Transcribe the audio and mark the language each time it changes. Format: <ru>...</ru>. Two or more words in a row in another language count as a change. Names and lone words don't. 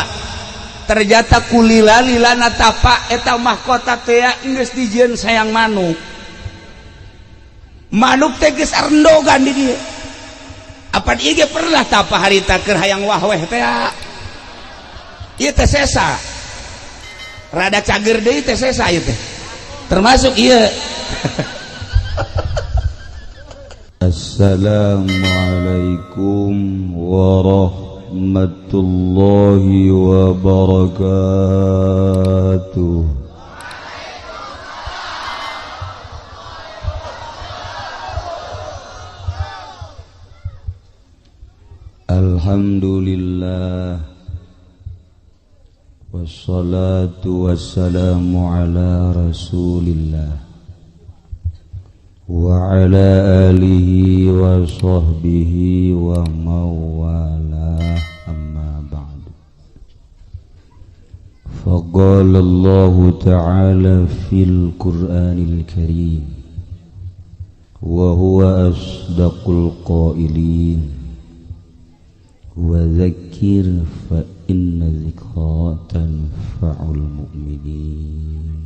<su>Ternyata kulila-lilana tapa eta mahkota teh geus dijieun sayang manuk. Manuk teh geus arendogan di dieu. Apa ieu ge pernah tapa harita keur hayang wahweh teh. Ieu teh sesa. Rada cager deui teh sesa ieu teh. Termasuk ieu.</su> <ar>السلام عليكم ورحمة الله وبركاته. الحمد لله، والصلاة والسلام على رسول الله وعلى آله وصحبه ومن والاه، أما بعد. فقال الله تعالى في القرآن الكريم وهو أصدق القائلين وذكر فإن الذكرى تنفع المؤمنين.</ar>